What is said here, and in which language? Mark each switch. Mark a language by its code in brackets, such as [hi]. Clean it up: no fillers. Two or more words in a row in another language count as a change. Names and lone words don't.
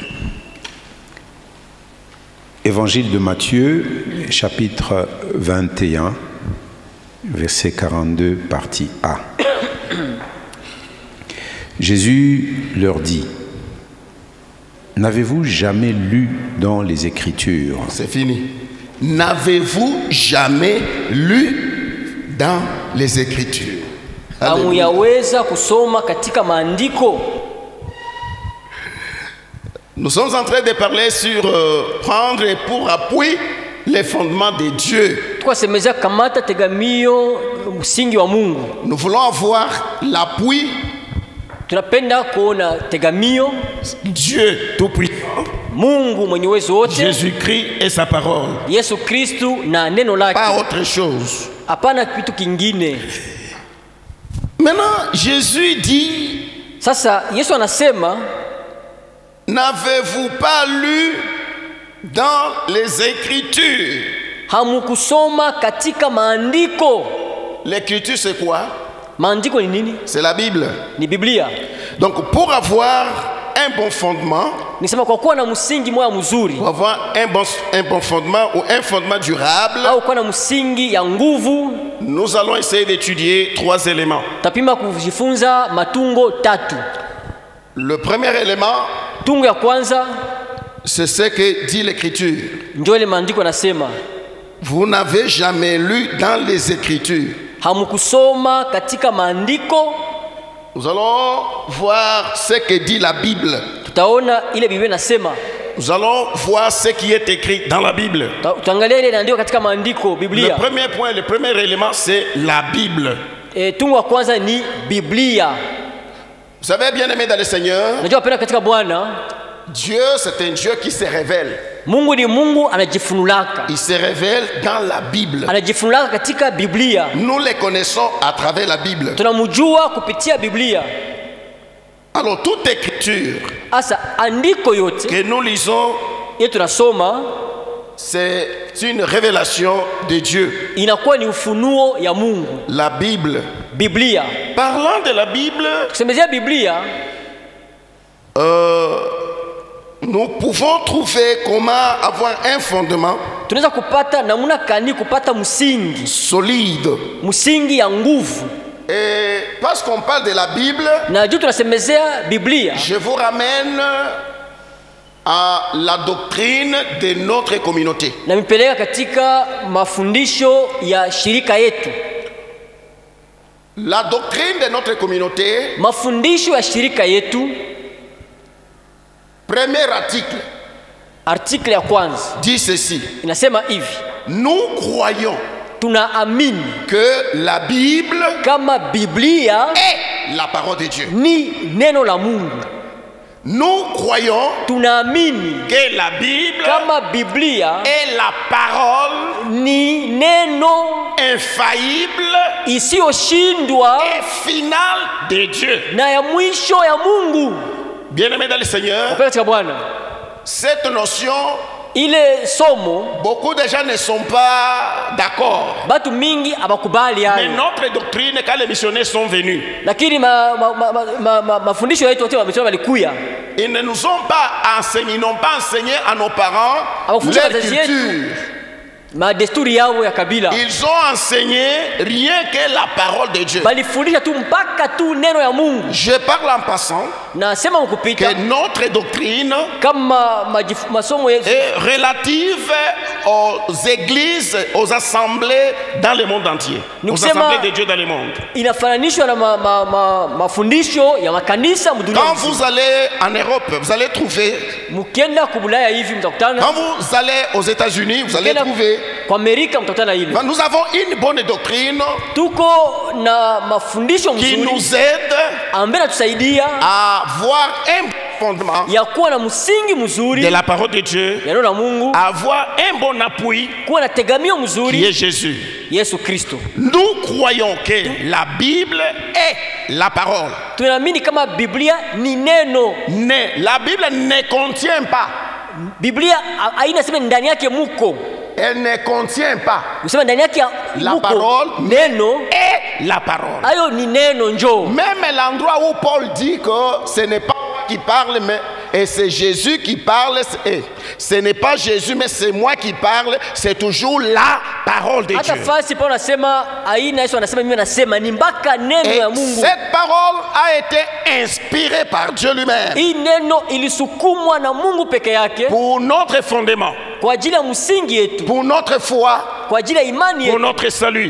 [fr] Évangile de Matthieu, chapitre 21, verset 42, partie A. Jésus leur dit: n'avez-vous jamais lu dans les Écritures? C'est fini. N'avez-vous jamais lu dans les Écritures? [sw] Hamuyaweza kusoma katika maandiko. [fr] Nous sommes en train de parler sur prendre pour appui les fondements de Dieu. [sw] Tukasemeza kamata tegamio msingi wa Mungu. [fr] Nous voulons avoir l'appui. [sw] Tunapenda kuona tegamio [fr] Dieu tout-puissant, [sw] Mungu mwenye uwezo wote, [fr] Jésus-Christ et sa parole. [sw] Yesu Kristu na neno lake. [fr] Pas autre chose. [sw] Hapana kitu kingine. [fr] Maintenant, Jésus dit, [sw] sasa Yesu anasema, [fr] n'avez-vous pas lu dans les Écritures? [sw] Hamukusoma katika maandiko. [fr] L'écriture c'est quoi? [sw] Maandiko ni nini? [fr] C'est la Bible. [sw] Ni Biblia. [fr] Donc pour avoir un bon fondement, [sw] nisema kwa kuwa na msingi moya mzuri, [fr] pour avoir un bon fondement ou un fondement durable, [sw] au kuwa na msingi ya nguvu, [fr] nous allons essayer d'étudier 3 éléments. [sw] Tapima kujifunza matungo 3. [fr] Le premier élément, [sw] tungo ya kwanza, [fr] c'est ce que dit l'écriture. [sw] Ndio ile maandiko nasema. [fr] Vous n'avez jamais lu dans les Écritures. [sw] Hamukusoma katika maandiko. [fr] Nous allons voir ce que dit la Bible. [sw] Tutaona ile Biblia nasema. [fr] Nous allons voir ce qui est écrit dans la Bible. [sw] Tutaangalia ile inaandikwa katika maandiko Biblia. [fr] Le premier point, le premier élément, c'est la Bible. [sw] Tungo ya kwanza ni Biblia. [fr] Vous savez, bien aimé dans le Seigneur, [sw] najua penda katika Bwana, [fr] Dieu c'est un Dieu qui se révèle. [sw] Mungu ni Mungu anajifunulaka. [fr] Il se révèle dans la Bible. [sw] Anajifunulaka katika Biblia. [fr] Nous les connaissons à travers la Bible. [sw] Tunamjua kupitia Biblia. [fr] Alors toute écriture [sw] asa andiko yote [fr] que nous lisons, [sw] yetu tunasoma, [fr] c'est une révélation de Dieu. [sw] Inakuwa ni ufunuo ya Mungu. [fr] La Bible. [sw] Biblia. [fr] Parlant de la Bible, [sw] tusemezea Biblia, [fr] nous pouvons trouver comment avoir un fondement. [sw] Tunaweza kupata namuna kani kupata msingi [fr] solide, [sw] msingi ya nguvu. [fr] Et parce qu'on parle de la Bible, [sw] na juu tunasemezea Biblia, [fr] je vous ramène à la doctrine de notre communauté. [sw] Na mipeleka katika mafundisho ya shirika yetu. [fr] La doctrine de notre communauté, [sw] mafundisho ya shirika yetu, [fr] premier article, [sw] article ya kwanza, [fr] dit ceci. [sw] Inasema hivi: [fr] nous croyons [sw] tunaamini [fr] que la Bible [sw] kama Biblia [fr] est la parole de Dieu. [sw] Ni neno la Mungu. [fr] Nous croyons [sw] tunaamini [fr] que la Bible [sw] kama Biblia [fr] est la parole [sw] ni neno [fr] infaillible [sw] isiyoshindwa [fr] et finale de Dieu. [sw] Na ya mwisho ya Mungu. [fr] Bien-aimé dans le Seigneur, cette notion, [sw] ile somo, [fr] beaucoup de gens ne sont pas d'accord. [sw] Batu mingi abakubali hayo. [fr] Mais notre doctrine, quand les missionnaires sont venus, [sw] lakini mafundisho yetu wote wametoka walikuya. [fr] Ils ne nous ont pas enseigné, ils n'ont pas enseigné à nos parents leur culture. [sw] Madesturi yao ya kabila. [fr] Ils ont enseigné rien que la parole de Dieu. [sw] Balifundisha tu mpaka tu neno ya Mungu. [fr] Je parle en passant que notre doctrine [sw] masomo yetu [fr] est relative aux églises, aux assemblées dans le monde entier. Aux assemblées de Dieu dans le monde. [sw] Inafananishwa na mafundisho ya makanisa mdunia. [fr] Quand vous allez en Europe, vous allez trouver. [sw] Mukienda kubulaya hivi mtakutana. [fr] Quand vous allez aux États-Unis, vous allez trouver. [sw] Kwa Amerika mtakutana ile. [fr] Nous avons une bonne doctrine [sw] tuko na mafundisho mzuri [fr] qui nous aide [sw] ambaye tusaidia [fr] à avoir un fondement [sw] ya kuwa na msingi mzuri [fr] de la parole de Dieu, [sw] ya neno la Mungu, [fr] avoir un bon appui [sw] kuwa na tegamio mzuri [fr] qui est Jésus. [sw] Yesu Kristo. [fr] Nous croyons que la Bible est la parole. [sw] Tunaamini kama Biblia ni neno. [fr] La Bible ne contient pas [sw] Biblia haina sema ndani yake muko. [fr] Elle ne contient pas [sw] Usema ndani yake [fr] la parole [sw] neno [fr] et la parole. [sw] Ayo ni neno njo. [fr] Même l'endroit où Paul dit que ce n'est pas moi qui parle, mais et c'est Jésus qui parle, et ce n'est pas Jésus, mais c'est moi qui parle, c'est toujours la parole de Dieu. Et cette parole a été inspirée par Dieu lui-même pour notre fondement, pour notre foi, pour notre salut.